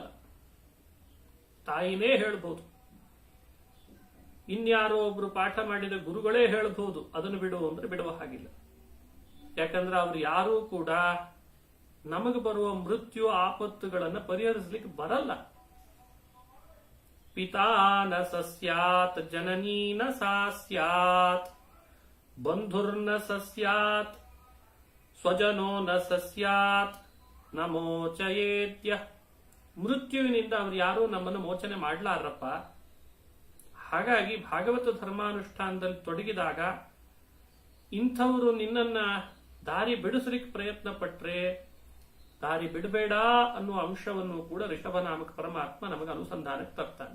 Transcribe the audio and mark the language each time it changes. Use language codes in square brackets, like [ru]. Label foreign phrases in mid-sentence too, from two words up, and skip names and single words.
[kn] ತಾಯಿನೇ ಹೇಳ್ಬೋದು, ಇನ್ಯಾರೋ ಒಬ್ರು ಪಾಠ ಮಾಡಿದ ಗುರುಗಳೇ ಹೇಳ್ಬೋದು ಅದನ್ನು ಬಿಡು ಅಂದ್ರೆ ಬಿಡುವ ಹಾಗಿಲ್ಲ. ಯಾಕಂದ್ರೆ ಅವ್ರು ಯಾರೂ ಕೂಡ ನಮಗೆ ಬರುವ ಮೃತ್ಯು ಆಪತ್ತುಗಳನ್ನು ಪರಿಹರಿಸಲಿಕ್ಕೆ ಬರಲ್ಲ. [sa] ಪಿತಾ ನ ಸಸ್ಯಾತ್, ಜನನೀ ನ ಸಾ ಸ್ಯಾತ್, ಬಂಧುರ್ನ ಸಸ್ಯಾತ್, ಸ್ವಜನೋ ನ ಸಸ್ಯಾತ್, ನ ಮೋಚಯೇತ್ಯ. [kn] ಮೃತ್ಯುವಿನಿಂದ ಅವ್ರು ಯಾರೂ ನಮ್ಮನ್ನು ಮೋಚನೆ ಮಾಡ್ಲಾರಪ್ಪ. ಹಾಗಾಗಿ ಭಾಗವತ ಧರ್ಮಾನುಷ್ಠಾನದಲ್ಲಿ ತೊಡಗಿದಾಗ ಇಂಥವರು ನಿನ್ನನ್ನ ದಾರಿ ಬಿಡಿಸಲಿಕ್ಕೆ ಪ್ರಯತ್ನ ಪಟ್ರೆ ದಾರಿ ಬಿಡಬೇಡ ಅನ್ನುವ ಅಂಶವನ್ನು ಕೂಡ ಋಷಭನಾಮಕ ಪರಮಾತ್ಮ ನಮಗೆ ಅನುಸಂಧಾನಕ್ಕೆ ತರ್ತಾನೆ.